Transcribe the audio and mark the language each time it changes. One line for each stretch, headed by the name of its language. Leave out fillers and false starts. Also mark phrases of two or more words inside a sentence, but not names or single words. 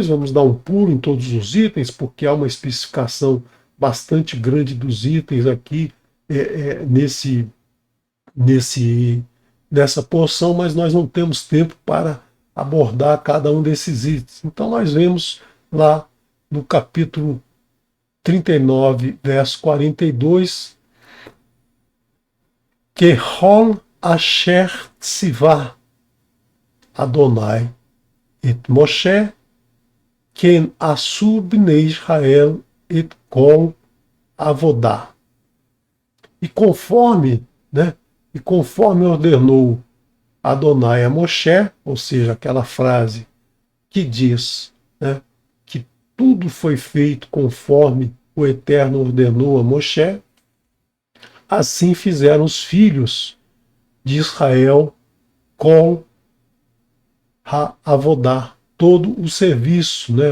Portuguese: Vamos dar um pulo em todos os itens, porque há uma especificação bastante grande dos itens aqui nessa porção, mas nós não temos tempo para abordar cada um desses itens. Então, nós vemos lá no capítulo 39, verso 42, que
Hebrew: ככל אשר צוה אדני את משה כן עשו בני ישראל את כל עבדה.
Portuguese: E conforme, né, e conforme ordenou Adonai a Moshe, ou seja, aquela frase que diz, né, que tudo foi feito conforme o Eterno ordenou a Moshe, assim fizeram os filhos de Israel com Avodah, todo o serviço, né?